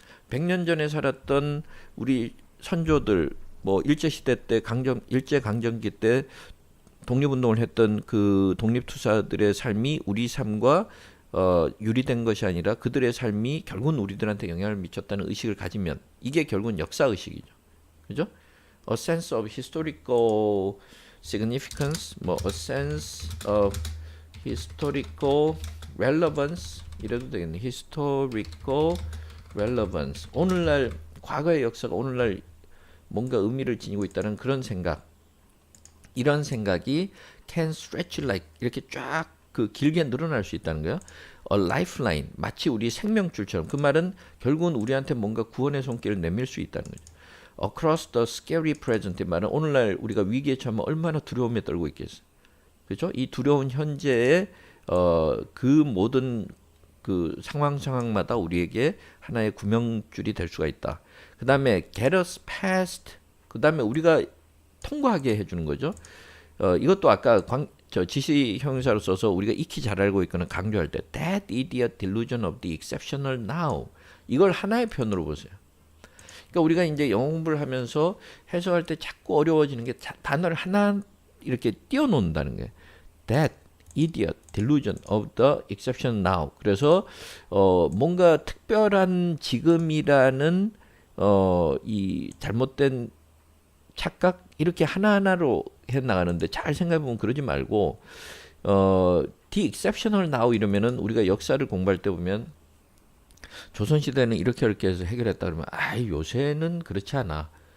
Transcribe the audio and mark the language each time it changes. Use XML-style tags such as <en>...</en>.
<ko>100년 전에 살았던 우리 선조들 뭐 일제 시대 때 일제 강점기 때 독립운동을 했던 그 독립투사들의 삶이 우리 삶과 유리된 것이 아니라 그들의 삶이 결국은 우리들한테 영향을 미쳤다는 의식을 가지면 이게 결국은 역사 의식이죠. 그죠?</ko> <en>A sense of historical significance,</en> <ko>뭐</ko> <en>a sense of historical relevance</en> <ko>이래도 되겠네.</ko> <en>historical relevance.</en> <ko>오늘날 과거의 역사가 오늘날 뭔가 의미를 지니고 있다는 그런 생각. 이런 생각이</ko> <en>can stretch like</en> <ko>이렇게 쫙 그 길게 늘어날 수 있다는 거예요.</ko> <en>A lifeline</en> <ko>마치 우리 생명줄처럼 그 말은 결국은 우리한테 뭔가 구원의 손길을 내밀 수 있다는 거죠.</ko> <en>Across the scary present</en> <ko>말은 오늘날 우리가 위기에 처하면 얼마나 두려움에 떨고 있겠어. 그렇죠? 이 두려운 현재의 그 모든 그 상황마다 우리에게 하나의 구명줄이 될 수가 있다. 그 다음에</ko> <en>get us past.</en> <ko>그 다음에 우리가 통과하게 해주는 거죠. 이것도 아까 지시 형용사로 써서 우리가 익히 잘 알고 있거나 강조할 때</ko> <en>that idiot delusion of the exceptional now.</en> <ko>이걸 하나의 표현으로 보세요. 그러니까 우리가 이제 영어 공부를 하면서 해석할 때 자꾸 어려워지는 게 단어를 하나 이렇게 띄워놓는다는 거예요.</ko> <en>That idiot delusion of the exception now.</en> <ko>그래서 뭔가 특별한 지금이라는 이 잘못된 착각 이렇게 하나하나로 해 나가는데 잘 생각해 보면 그러지 말고</ko> <en>the exceptional now</en> <ko>이러면은 우리가 역사를 공부할 때 보면 조선시대는 이렇게 해서 해결했다 그러면 요새는 그렇지 않아.</ko>